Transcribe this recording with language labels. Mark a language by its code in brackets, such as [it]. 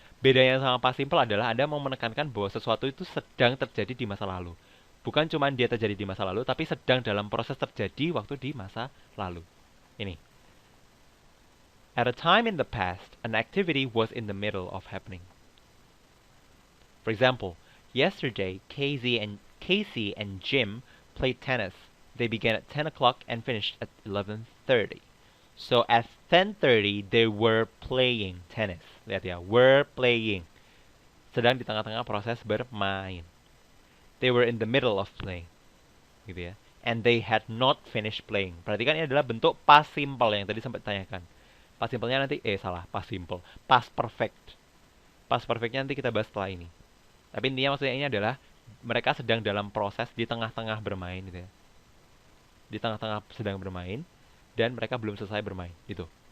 [id] Bedanya sama past simple adalah Anda mau menekankan bahwa sesuatu itu sedang terjadi di masa lalu. Bukan cuma dia terjadi di masa lalu, tapi sedang dalam proses terjadi waktu di masa lalu. Ini. [en] At a time in the past, an activity was in the middle of happening. For example, yesterday, Casey and Jim played tennis. They began at 10 o'clock and finished at 11:30. So at 10:30, they were playing tennis. [id] Lihat ya, [en] were playing. [id] Sedang di tengah-tengah proses bermain. [en] They were in the middle of playing. [id] Gitu ya. [en] And they had not finished playing. [id] Perhatikan ini adalah bentuk past simple yang tadi sempat ditanyakan. Past simple-nya nanti, salah, past simple. Past perfect. Past perfect-nya nanti kita bahas setelah ini. Tapi intinya maksudnya ini adalah mereka sedang dalam proses di tengah-tengah bermain gitu ya. Di tengah-tengah sedang bermain dan mereka belum selesai bermain gitu.